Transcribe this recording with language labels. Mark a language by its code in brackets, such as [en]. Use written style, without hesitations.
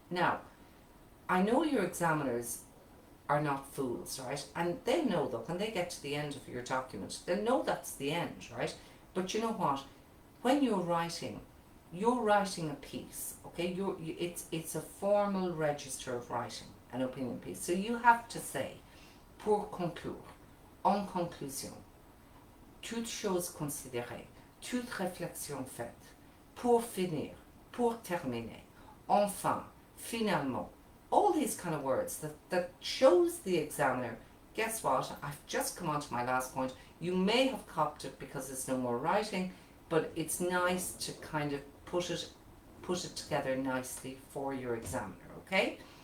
[en] Now, I know your examiners are not fools, right? And they know that when they get to the end of your document, they know that's the end, right? But you know what? When you're writing a piece, okay? It's a formal register of writing an opinion piece. So you have to say, [fr] pour conclure, en conclusion, toute chose considérée, toute réflexion faite, pour finir, pour terminer, enfin, finalement. [en] All these kind of words that shows the examiner, guess what, I've just come on to my last point. You may have copied it because there's no more writing, but it's nice to kind of put it together nicely for your examiner, okay?